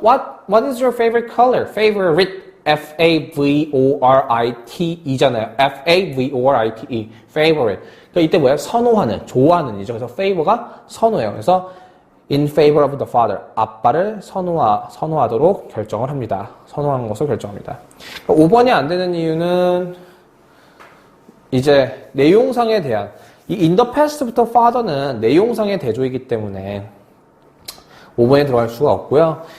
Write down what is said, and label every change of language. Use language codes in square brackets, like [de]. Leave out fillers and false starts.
[en] What is your favorite color? favorite F-A-V-O-R-I-T E잖아요. [ko] F-A-V-O-R-I-T-E. favorite. 그러니까 이때 뭐예요? 선호하는, 좋아하는 이죠. 그래서 favor가 선호예요. [en] 그래서 in favor of the father. [ko] 아빠를 선호하도록 결정을 합니다. 선호하는 것을 결정합니다. 그러니까 5번이 안 되는 이유는 이제 내용상에 대한 이 in the past부터 father는 내용상의 대조이기 때문에 5번에 들어갈 수가 없고요.